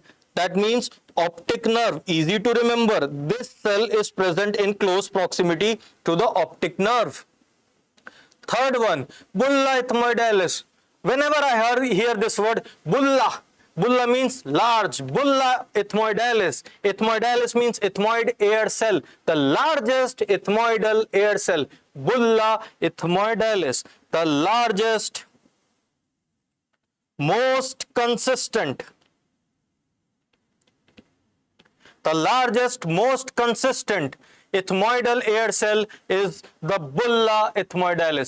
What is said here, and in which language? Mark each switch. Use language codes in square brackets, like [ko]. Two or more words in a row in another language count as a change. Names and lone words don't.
[en] That means optic nerve. Easy to remember. This cell is present in close proximity to the optic nerve. Third one, bulla ethmoidalis. Whenever I hear this word, bulla means large. Bulla ethmoidalis. Ethmoidalis means ethmoid air cell. The largest ethmoidal air cell. Bulla ethmoidalis. The largest, most consistent. The largest, most consistent ethmoidal air cell is the bulla ethmoidalis.